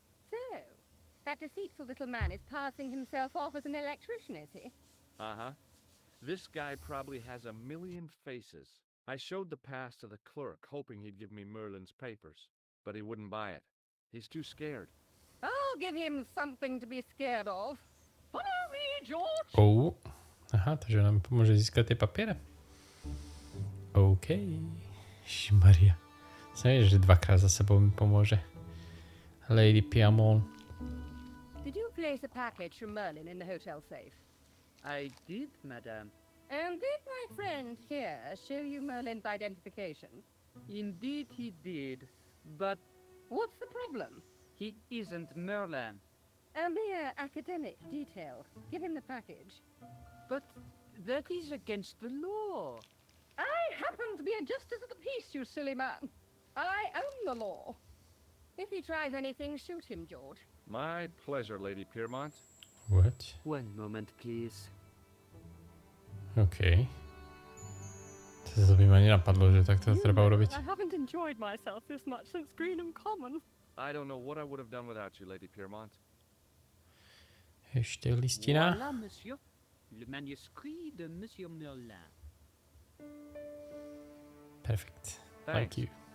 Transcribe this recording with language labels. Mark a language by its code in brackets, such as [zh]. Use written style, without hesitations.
[en] So, that deceitful little man is passing himself off as an electrician, is he? Uh-huh. This guy probably has a million faces. I showed the pass to the clerk, hoping he'd give me Merlin's papers, but he wouldn't buy it. He's too scared. I'll give him something to be scared of. Follow me, George! Oh. [sk] Aha, takže nám pomôže získať tie papiere. OK. Maria. Som vedel, že dvakrát za sebou mi pomôže. Lady Piamon. [en] Did you place a package from Merlin in the hotel safe? I did, madame. And did my friend here show you Merlin's identification? Indeed he did, but What's the problem? he isn't Merlin. A mere academic detail. Give him the package. But that is against the law. I happen to be a justice of the peace, you silly man. I own the law. If he tries anything, shoot him, George. My pleasure, Lady Piermont. What? One moment, please. OK. [sk] To by ma nenapadlo, že tak to treba urobiť. [en] I haven't enjoyed myself this much since Greenham Common. I don't know what I would have done without you, Lady Piermont. [sk] Ešte listina. [fr] Voilà, monsieur. Le manuscrit de Monsieur Merlin. [en] Perfect. Thank you.